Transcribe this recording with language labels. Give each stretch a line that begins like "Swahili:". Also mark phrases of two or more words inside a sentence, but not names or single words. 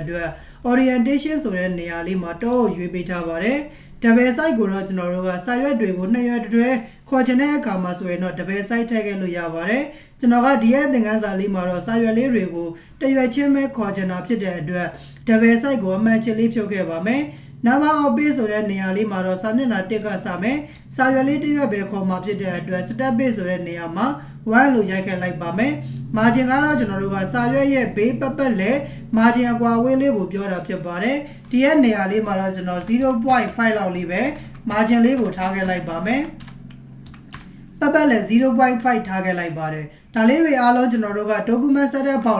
Burmese: အတွက် orientation ဆိုတဲ့နေရာလေးမှာတော့ရွေးပေးထားပါတယ်
English: double side
Burmese: ကိုတော့ကျွန်တော်တို့ကစာရွက်တွေကိုနှစ်ရွက်တွဲခေါ်ချင်တဲ့အခါမှာဆိုရင်တော့
English: double side
Burmese: ထည့်ခဲ့လို့ရပါတယ်ကျွန်တော်က ဒီရဲ့သင်ခန်းစာလေးမှာတော့စာရွက်လေးတွေကိုတစ်ရွက်ချင်းပဲခေါ်ချင်တာဖြစ်တဲ့အတွက်
English: double side
Burmese: ကိုအမှန်ချင်းလေးဖြုတ်ခဲ့ပါမယ် number
English: of page
Burmese: ဆိုတဲ့နေရာလေးမှာတော့စာမျက်နှာ1ကစမယ်စာရွက်လေးတစ်ရွက်ပဲခေါ်မှာဖြစ်တဲ့အတွက်
English: step page
Burmese: ဆိုတဲ့နေရာမှာ1လို့ရိုက်ခဲ့လိုက်ပါမယ် margin ကတော့ကျွန်တော်တို့ကစာရွက်ရဲ့ဘေးပတ်ပတ်လဲ margin အကွာအဝေးလေးကိုပြောတာဖြစ်ပါတယ်ဒီရဲ့နေရာလေးမှာတော့ကျွန်တော် 0.5 လောက်လေးပဲ margin လေးကိုထားခဲ့လိုက်ပါမယ်ပတ်ပတ်လဲ 0.5 ထားခဲ့လိုက်ပါတယ်ဒါလေးတွေအားလုံးကျွန်တော်တို့က
English: document setup
Burmese: ဘောက်